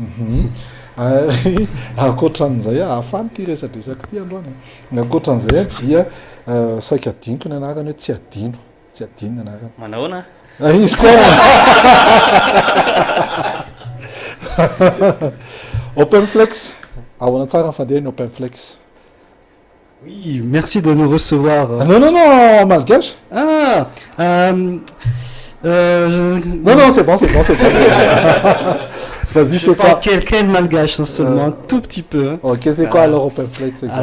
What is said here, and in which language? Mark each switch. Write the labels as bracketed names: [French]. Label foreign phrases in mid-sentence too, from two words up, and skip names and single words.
[Malagasy] akoatran'izay ahafany ty resadresaka ty androany akoatran'izay dia saika adiniko ny anarany hoe tsy adino ny anarany manahoana izy koa OpenFlex ahoana tsara ny fandehany OpenFlex. [French] Oui, merci de nous recevoir. Non, malgache. Non, c'est bon. Vas-y, je parle quelqu'un de malgache seulement, un tout petit peu. Hein. Ok, c'est quoi alors OpenFlex exactement?